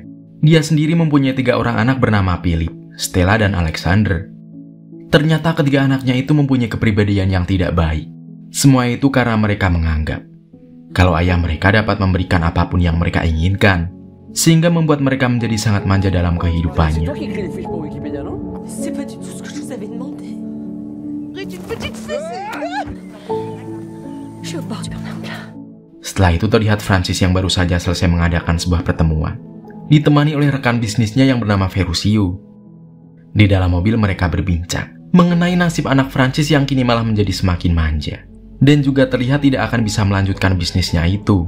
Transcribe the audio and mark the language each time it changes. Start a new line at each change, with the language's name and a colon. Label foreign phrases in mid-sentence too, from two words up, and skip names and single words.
Indonesian: Dia sendiri mempunyai 3 orang anak bernama Philip, Stella, dan Alexander. Ternyata ketiga anaknya itu mempunyai kepribadian yang tidak baik. Semua itu karena mereka menganggap kalau ayah mereka dapat memberikan apapun yang mereka inginkan, sehingga membuat mereka menjadi sangat manja dalam kehidupannya.
French: C'est pas du tout ce que je vous avais demandé. Arrête une petite fessée. Je suis au bord du burn-out là.
Indonesian: Setelah itu terlihat Francis yang baru saja selesai mengadakan sebuah pertemuan, ditemani oleh rekan bisnisnya yang bernama Ferruccio. Di dalam mobil mereka berbincang mengenai nasib anak Francis yang kini malah menjadi semakin manja, dan juga terlihat tidak akan bisa melanjutkan bisnisnya itu.